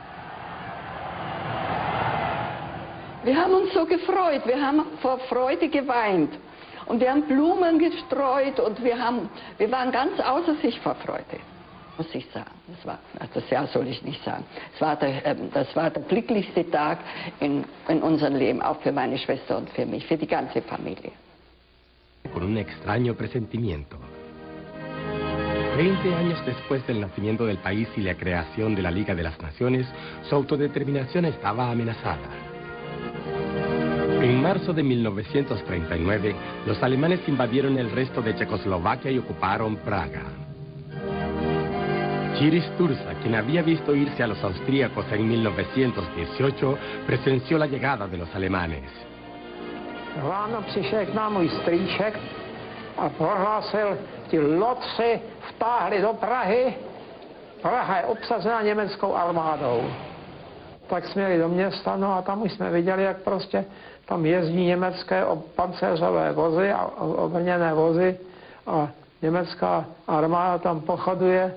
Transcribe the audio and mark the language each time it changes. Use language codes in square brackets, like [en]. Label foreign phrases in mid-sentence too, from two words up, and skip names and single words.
[de] Wir haben uns so gefreut, wir haben vor Freude geweint und wir haben Blumen gestreut und wir waren ganz außer sich vor Freude, muss ich sagen. Das Jahr soll ich nicht sagen. Das war der glücklichste Tag in unserem Leben, auch für meine Schwester und für mich, für die ganze Familie. [es] Con un extraño presentimiento. 20 años después del nacimiento del país y la creación de la Liga de las Naciones, su autodeterminación estaba amenazada. En marzo de 1939, los alemanes invadieron el resto de Checoslovaquia y ocuparon Praga. Chiris Tursa, quien había visto irse a los austríacos en 1918, presenció la llegada de los alemanes. [cs] Ráno přišel k nám můj strýček a prohlásil, ti lodci vtáhli do Prahy, Praha je obsazena německou armádou. Tak jsme jeli do města, no a tam už jsme viděli, jak prostě tam jezdí německé pancéřové vozy a obrněné vozy a německá armáda tam pochoduje.